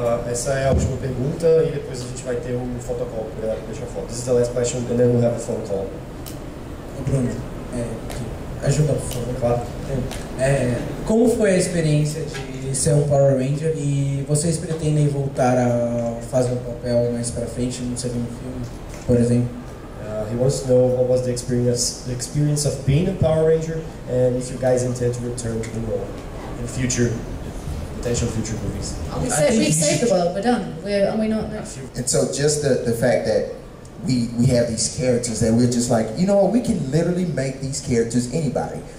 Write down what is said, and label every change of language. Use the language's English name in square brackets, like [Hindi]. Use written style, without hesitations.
[Portuguese] Essa é a última pergunta e depois a gente vai ter photocall, para deixar foto. [English] This is the last question and then we'll have a phone call. [Portuguese] Bruno, ajuda, por favor. Claro. Como foi a experiência de ser um Power Ranger e vocês pretendem voltar a fazer um papel mais pra frente num segundo filme, por exemplo? [English] He wants to know what was the experience of being a Power Ranger, and if you guys intend to return to the role in potential future movies. We've saved the world. We're done. Are we not? No. And so just the fact that we have these characters that we're just like, you know what, we can literally make these characters anybody.